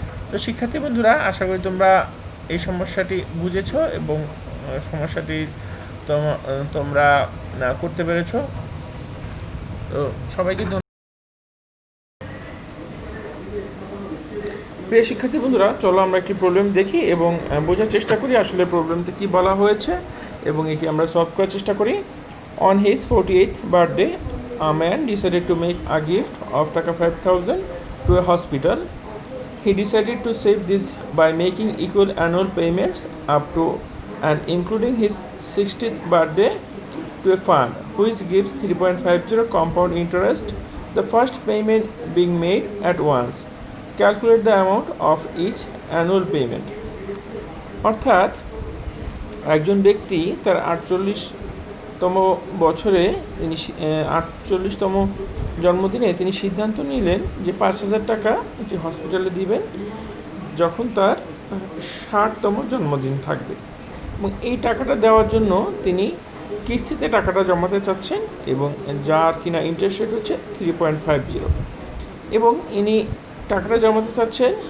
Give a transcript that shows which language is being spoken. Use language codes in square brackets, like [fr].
[bn] তো শিক্ষার্থী বন্ধুরা, আশা করি তোমরা এই সমস্যাটি বুঝেছো এবং সমস্যাটি তোমরা করতে পেরেছো। তো সবাইকে প্রিয় শিক্ষার্থী বন্ধুরা, চলো আমরা একটি প্রবলেম দেখি এবং বোঝার চেষ্টা করি আসলে প্রবলেমতে কি বলা হয়েছে এবং এটি আমরা সলভ করার চেষ্টা করি। [en] On his 48th birthday a man decided to make a gift of taka 5,000 to a hospital. He decided to save this by making equal annual payments up to and including his 60th birthday to a fund which gives 3.50 compound interest, the first payment being made at once. Calculate the amount of each annual payment. [bn] অর্থাৎ একজন ব্যক্তি তার 48তম বছরে তিনি 48তম জন্মদিনে তিনি সিদ্ধান্ত নিলেন যে 5,000 টাকা একটি হসপিটালে দিবেন যখন তার 60তম জন্মদিন থাকবে, এবং এই টাকাটা দেওয়ার জন্য তিনি কিস্তিতে টাকাটা জমাতে চাচ্ছেন এবং যার কিনা ইন্টারেস্ট রেট হচ্ছে 3.50 এবং ইনি টাকাটা জমাতে চাচ্ছেন।